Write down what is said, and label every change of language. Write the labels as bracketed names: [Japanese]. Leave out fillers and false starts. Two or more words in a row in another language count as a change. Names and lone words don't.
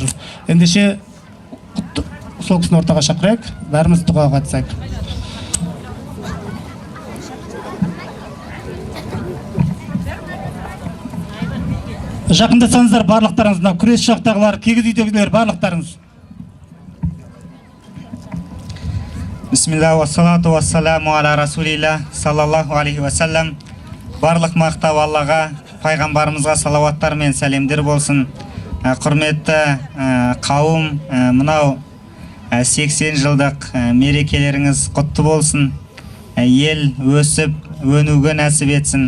[Kazakh] Ендеше сол кісіні ортаға шақырайық, бәріміз дұғаға қатысайық. Жақындасаңыздар барлықтарыңыз, күрес жақтағылар, кигіз үйдегілер барлықтарыңыз. [Arabic] بسم الله والصلاة والسلام على رسول الله صلى الله عليه وسلم. [Kazakh] Барлық мақтау Аллаға, пайғамбарымызға салауаттар мен сәлемдер болсын. Құрметті қауым, мынау 80 жылдық мерекелеріңіз құтты болсын. Ел өсіп, өнуге нәсіп етсін.